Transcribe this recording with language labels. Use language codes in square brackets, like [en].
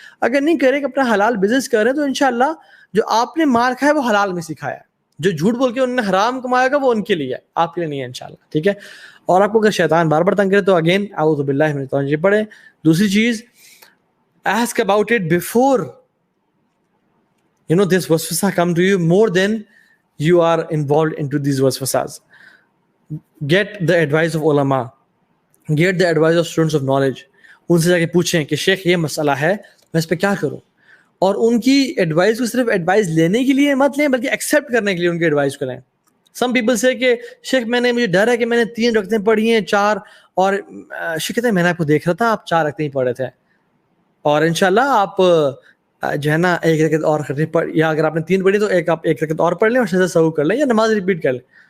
[ur] اگر نہیں کرے کہ اپنا حلال بزنس کر رہے تو انشاءاللہ جو آپ نے مار کھایا وہ حلال میں سکھایا ہے, جو جھوٹ بول کے انہوں نے حرام کمایا گا وہ ان کے لیے ہے, آپ کے لیے نہیں ہے انشاءاللہ, ٹھیک ہے. اور آپ کو اگر شیطان بار بار تنگ کرے تو اگین [ar] اعوذ باللہ من الشیطان الرجیم [ur] پڑھیں. دوسری چیز, [en] ask about it before this waswasa come to you, more than you are involved into these waswasas. Get the advice of ulama, get the advice of students of knowledge. [ur] ان سے جا کے پوچھیں کہ شیخ یہ مسئلہ ہے, میں اس پہ کیا کروں, اور ان کی ایڈوائس کو صرف ایڈوائس لینے کے لیے مت لیں بلکہ ایکسیپٹ کرنے کے لیے ان کی ایڈوائس کو لیں. [en] some people [ur] سے کہ شیخ مجھے ڈر ہے کہ میں نے 3 رکعتیں پڑھی ہیں 4, اور شیخ کہتے ہیں میں نے آپ کو دیکھ رہا تھا آپ 4 رکعتیں ہی پڑھے تھے, اور انشاءاللہ آپ جو ہے نا 1 رکعت اور پڑھ, یا اگر آپ نے 3 پڑھی تو آپ 1 رکعت اور پڑھ لیں اور سجدہ سہو کر لیں یا نماز ریپیٹ کر لیں.